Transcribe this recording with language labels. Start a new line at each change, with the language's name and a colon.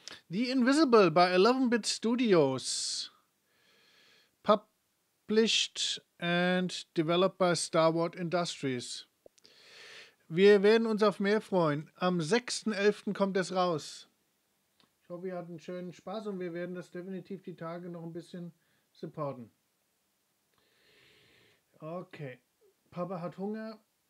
German: The Invisible bei 11-Bit Studios.
English: Published and developed by Star Wars Industries.
German: Wir werden uns auf mehr freuen. Am 6.11. kommt es raus. Ich hoffe, ihr hattet einen schönen Spaß und wir werden das definitiv die Tage noch ein bisschen supporten. Okay. Papa hat Hunger.